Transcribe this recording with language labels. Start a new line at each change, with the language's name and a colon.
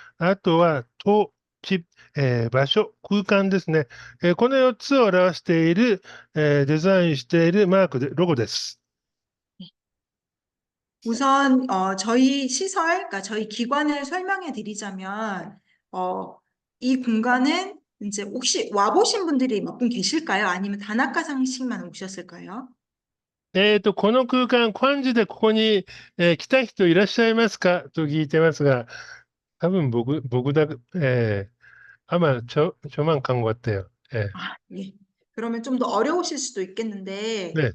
Japanese: あとは、地、場所、空間ですね。この4つを表している、デザインしているマークで、ロゴです。
Korean: 저희 시설, 그러니까 저희 기관을 설명해 드리자면, 이 공간은 이제 혹시 와보신 분들이 몇 분 계실까요? 아니면 다나카상식만 오셨을까요?
Japanese: この空間、漢字でここに、来た人いらっしゃいますかと聞いてますが、多分僕だ、
Korean: 아마 저만 간 것 같아요. 예. 아, 예. 그러면 좀 더 어려우실 수도 있겠는데,